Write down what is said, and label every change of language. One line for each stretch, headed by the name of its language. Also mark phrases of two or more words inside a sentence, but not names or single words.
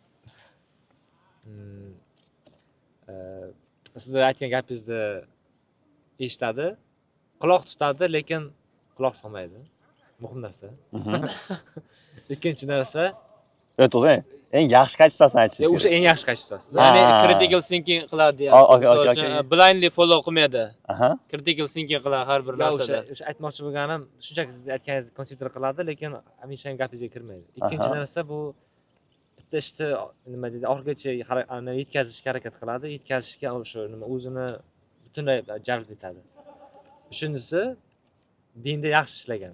Uzbek: Siz aytgan gapingizni eshitadi, quloq tutadi, lekin quloq solmaydi. Muhim narsa. Ikkinchi narsa, To'g'ri. Eng yaxshi kачествосini aytishingiz kerak. o'sha eng yaxshi kачествоsi. ya'ni
English: critical thinking
Uzbek: qiladi deyapti.
English: Blindly follow
Uzbek: qilmaydi. Aha.
English: Critical thinking
Uzbek: qiladi har bir narsada. O'sha aytmoqchi bo'lganim, shunchaki siz aytganingizni consider qiladi, lekin hamisha ham gapingizga kirmaydi. Ikkinchi narsa bu bitta ishni nima deydi, orgacha yetkazishga harakat qiladi, yetkazishga o'sha nima o'zini butunlay jalb etadi. Uchinchisi dinda yaxshi ishlagani.